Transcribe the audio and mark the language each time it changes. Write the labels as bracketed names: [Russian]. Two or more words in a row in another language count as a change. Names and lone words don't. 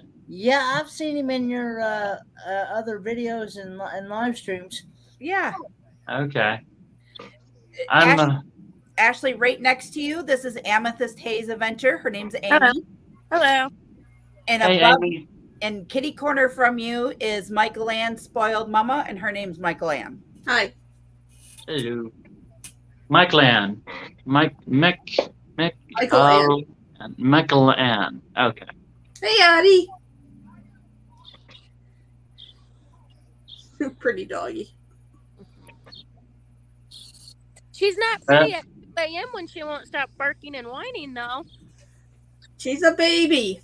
[English] Yeah, I've seen him in your other videos and live streams. Yeah. Okay. I'm. Ashley, right next to you, this is Amethyst Hayes Adventure. Her name's Amy. Hello. Hello. And Hey, above Amy. and kitty corner from you is Michael Ann Spoiled Mama, and her name's Michael Ann. Hi. Hello. Michael Ann. Michael Ann. Michael Ann. Okay. Hey, Addie. Pretty doggy. She's not pretty at 2 a.m. when she won't stop barking and whining, though. She's a baby.